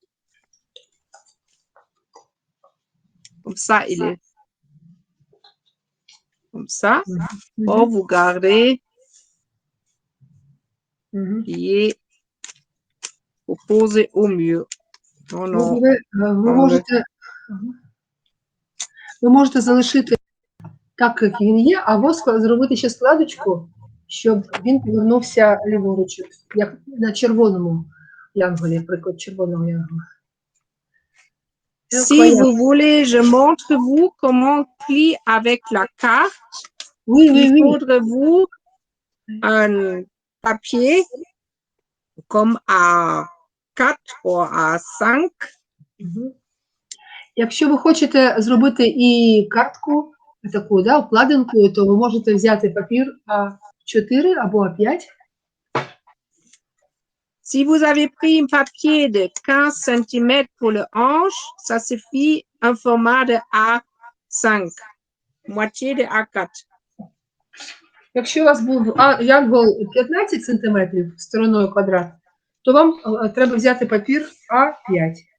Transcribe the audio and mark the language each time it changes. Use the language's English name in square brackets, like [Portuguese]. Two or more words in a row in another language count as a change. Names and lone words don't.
[French] Comme ça, il est comme ça. Or, vous gardez Мгм. plié pour poser au mieux. Non, non. [Ukrainian] Ви можете залишити так, як він є, або зробити ще складочку, щоб він повернувся ліворуч, як на червоному янголі, приклад червоного янгола. [French] Si vous voulez, je montre vous comment on plie avec la carte. Oui, oui, Il oui. faudrait vous un papier comme A4 ou A5. Мгм. [Ukrainian] Якщо ви хочете зробити і картку, таку, да, обкладинку, то ви можете взяти папір А4 або А5. [French] Si vous avez pris un papier de 15 cm pour le hanche, ça suffit un format de A5, moitié de A4. [Ukrainian] Якщо у вас був янгол 15 см стороною квадрат, то вам треба взяти папір А5.